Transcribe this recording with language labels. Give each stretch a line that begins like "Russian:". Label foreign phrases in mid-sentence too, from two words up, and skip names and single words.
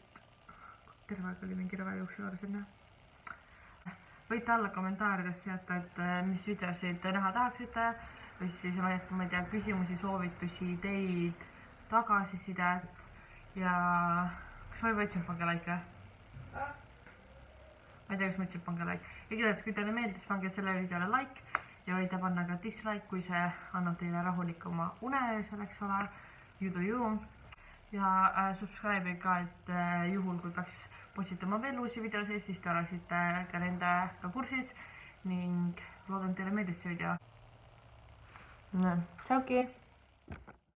Estonian: Terve aeg oli mingi rõvejuukse juurde sinna. Võite alla kommentaarides jätta, et mis videosid näha tahaksite või siis ma ei tea, küsimusi, soovitusi, ideid, tagasisidet ja kas ma juba ütlesin pange like või? Ma ei tea, kas ma ütlesin pange like. Igatahes, kui teile meeldis, pange selle videole like ja võite panna ka dislike, kui see annab teile rahulikuma uneöösel, eks ole,
English: you do you.
Estonian: Ja subscribe ka, et juhul kui peaks postitama veel uusi videosid, siis te oleksite ka nendega kursis ning loodan teile meeldis see video. Tšauki!